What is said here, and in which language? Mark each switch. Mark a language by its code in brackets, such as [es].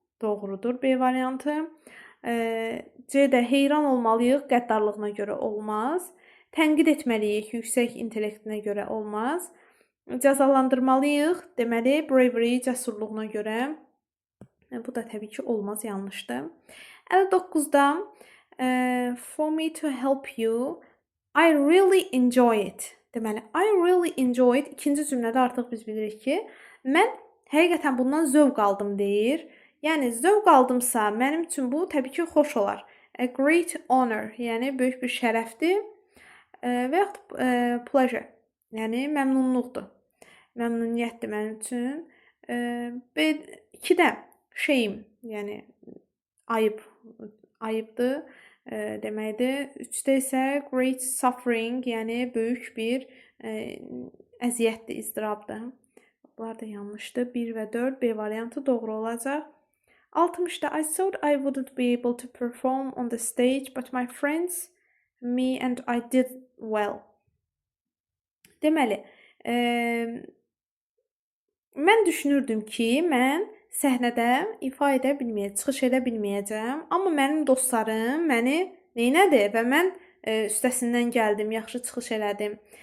[az] Doğrudur B variantı. C-də heyran olmalıyıq qəddarlığına görə. Olmaz. Tənqid etməliyik yüksək intellektinə görə. Olmaz. Cəzalandırmalıyıq, deməli bravery, cəsurluğuna görə. Bu da təbii ki, olmaz, yanlışdır. [en] 59-da for me to help you, I really enjoy it. [az] Deməli, [en] I really enjoy it [az] ikinci cümlədə artıq biz bilirik ki, mən həqiqətən bundan zövq aldım deyir. Yəni zövq aldımsa, mənim üçün bu təbii ki, xoş olar. [en] A great honor, [az] yəni böyük bir şərəfdir. Və yaxud pleasure, yəni məmnunluqdur. Məmnuniyyətdir mənim üçün. B 2-də shame, yəni ayıb, ayıbdır deməkdir. 3-də isə [en] great suffering, [az] yəni böyük bir əziyyətdir, iztirabdır. Bunlar da yanlışdır. 1 və 4 B variantı doğru olacaq. [en] 60-da I thought I wouldn't be able to perform on the stage, but my friends, me and I did well. [az] Deməli, mən düşünürdüm ki, mən səhnədə ifa edə bilməyəcəm, çıxış edə bilməyəcəm, amma mənim dostlarım məni neynədi və mən üstəsindən gəldim, yaxşı çıxış elədim.